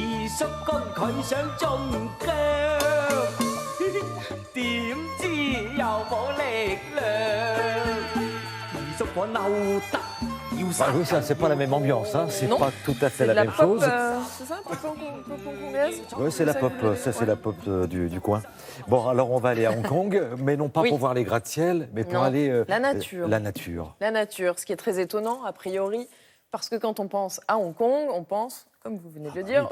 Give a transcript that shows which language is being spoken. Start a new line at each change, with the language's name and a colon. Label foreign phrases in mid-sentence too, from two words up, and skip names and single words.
Cantonese: 叔公佢想中姜，點知又冇力量，二叔我嬲得。
French: Bah oui, ça, c'est pas la même ambiance, hein. C'est Non. pas tout à fait C'est de la même pop, chose. c'est ça, pop hongkongaise. Oui, c'est la pop, ça c'est la pop du coin. Bon, alors on va aller à Hong Kong, mais non pas Oui. pour voir les gratte-ciel, mais pour Non, aller... la nature. La nature. La nature, ce qui est très étonnant, a priori, parce que quand on pense à Hong Kong, on pense, comme vous venez de le dire,